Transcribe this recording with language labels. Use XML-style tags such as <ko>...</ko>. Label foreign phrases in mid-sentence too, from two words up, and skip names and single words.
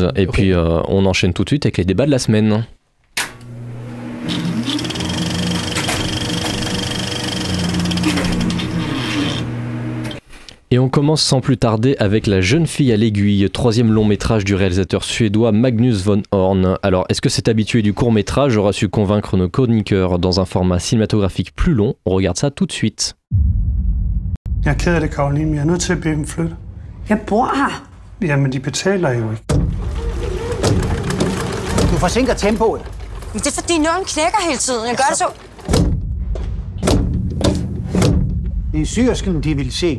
<fr>Et puis on enchaîne tout de suite avec les débats de la semaine. Et on commence sans plus tarder avec La jeune fille à l'aiguille, 3e long métrage du réalisateur suédois Magnus von Horn. Alors, est-ce que cet habitué du court métrage aura su convaincre nos chroniqueurs dans un format cinématographique plus long? On regarde ça tout de suite.</fr> <da>Jeg er ked af det, Karoline, men jeg er nødt til at bede dem flytte. Jeg bor her. Jamen, de betaler jo ikke. Du forsinker tempoet. Men det er fordi nålen knækker hele tiden. Jeg gør det så. Det er syrsken, de vil se.</da>